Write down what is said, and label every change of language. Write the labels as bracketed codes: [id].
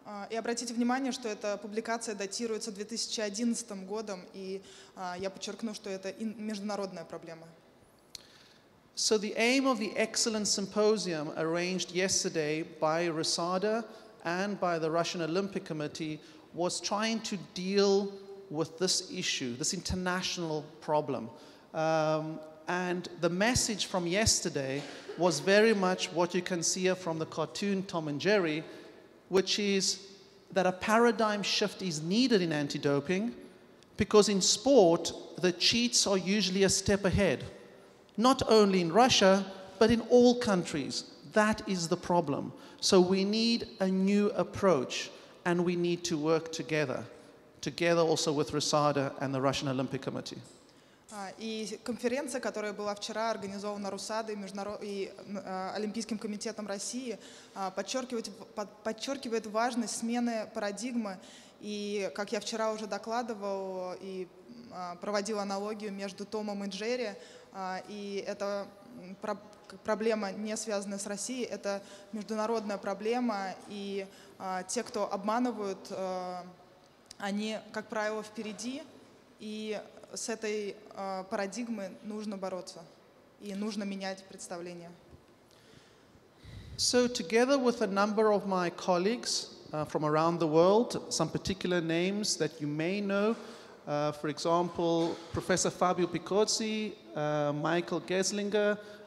[ru] И обратите внимание, что эта публикация датируется 2011 годом, и я подчеркну, что это международная проблема. [en] So the aim of the Excellence Symposium arranged yesterday by RESADA and by the Russian Olympic Committee was trying to deal with this issue, this international problem. And the message from yesterday was very much what you can see from the cartoon Tom and Jerry, which is that a paradigm shift is needed in anti-doping, because in sport, the cheats are usually a step ahead. Not only in Russia, but in all countries. That is the problem. So we need a new approach, and we need to work together also with RESADA and the Russian Olympic Committee. [ru] И конференция, которая была вчера организована РУСАДой и Олимпийским комитетом России, подчеркивает важность смены парадигмы. И, как я вчера уже докладывал и проводил аналогию между Томом и Джерри, и это проблема, не связанная с Россией, это международная проблема, и те, кто обманывают, они, как правило, впереди, и с этой парадигмой нужно бороться, и нужно менять представление. [en] So together with a number of my colleagues from around the world, some particular names that you may know, for example, Professor Fabio Picozzi, Michael Geslinger,